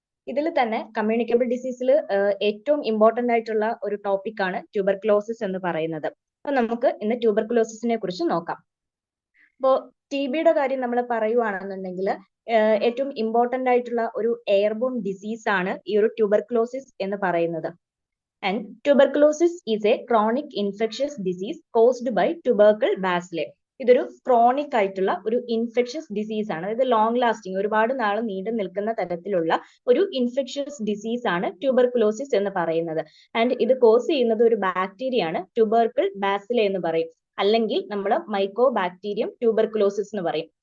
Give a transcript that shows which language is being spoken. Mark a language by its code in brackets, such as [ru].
[ml] ഇതിൽ തന്നെ കമ്മ്യൂണിക്കബിൾ ഡിസീസിൽ ഏറ്റവും ഇമ്പോർട്ടന്റ് ആയിട്ടുള്ള ഒരു ടോപ്പിക് ആണ് ട്യൂബർക്ലോസിസ് എന്ന് പറയുന്നത്. അപ്പൊ നമുക്ക് ഇന്ന് ട്യൂബർക്ലോസിസിനെ കുറിച്ച് നോക്കാം. അപ്പോൾ TBയുടെ കാര്യം നമ്മൾ പറയുവാണെന്നുണ്ടെങ്കിൽ ഏറ്റവും ഇമ്പോർട്ടന്റ് ആയിട്ടുള്ള ഒരു എയർബോൺ ഡിസീസ് ആണ് ഈ ഒരു ട്യൂബർക്ലോസിസ് എന്ന് പറയുന്നത്. [en] And tuberculosis is a chronic infectious disease caused by tubercle bacilli. [ml] ഇതൊരു ക്രോണിക് ആയിട്ടുള്ള ഒരു ഇൻഫെക്ഷ്യസ് ഡിസീസ് ആണ്. അതായത് ലോങ് ലാസ്റ്റിംഗ്, ഒരുപാട് നാൾ നീണ്ടു നിൽക്കുന്ന തരത്തിലുള്ള ഒരു ഇൻഫെക്ഷ്യസ് ഡിസീസ് ആണ് ട്യൂബർകുലോസിസ് എന്ന് പറയുന്നത്. ആൻഡ് ഇത് കോസ് ചെയ്യുന്നത് ഒരു ബാക്ടീരിയ ആണ്, ട്യൂബർക്കിൾ ബാസിലെ എന്ന് പറയും, അല്ലെങ്കിൽ നമ്മൾ മൈക്കോ ബാക്ടീരിയം ട്യൂബർകുലോസിസ് എന്ന് പറയും.